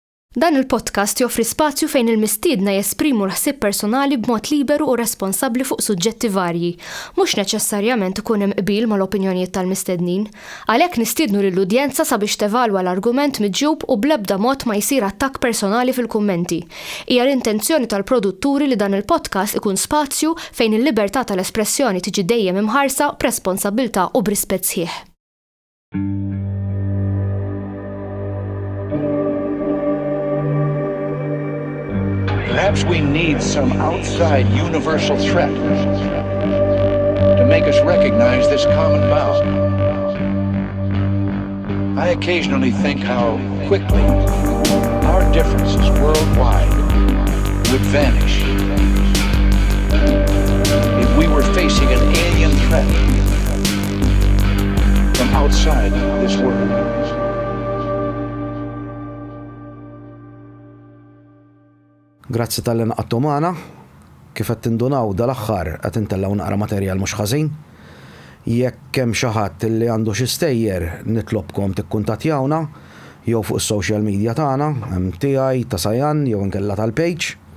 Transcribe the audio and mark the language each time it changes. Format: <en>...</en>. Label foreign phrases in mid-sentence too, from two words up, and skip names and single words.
<mt>Dan il-podcast joffri spazju fejn il-mistiedna jesprimu l-ħsieb personali b'mod liberu u responsabbli fuq suġġetti varji, mhux neċessarjament ikun hemm qbil mal-opinjonijiet tal-mistednin. Għalhekk nistiednu lill-udjenza sabiex tevalwa l-argument miġjub u bl-ebda mod ma jsir attakk personali fil-kummenti. Hija l-intenzjoni tal-produtturi li dan il-podcast ikun spazju fejn il-libertà tal-espressjoni tiġi dejjem imħarsa b'responsabbiltà u b'rispett sħiħ.</mt> <en>Perhaps we need some outside universal threat to make us recognize this common bound. I occasionally think how quickly our differences worldwide would vanish if we were facing an alien threat from outside this world.</en> <mt>Grazzi tal-li naqattu magħna, kif qed tindunaw dal-aħħar qed intellaw naqra materjal mhux ħażin. Jekk hemm xi ħadd li għandu xi stejjer nitlobkom tikkuntattjawna jew fuq is-</mt> <en>social media</en> <mt>tagħna, hemm tiegħi ta' Sajan jew inkella tal-page.</mt>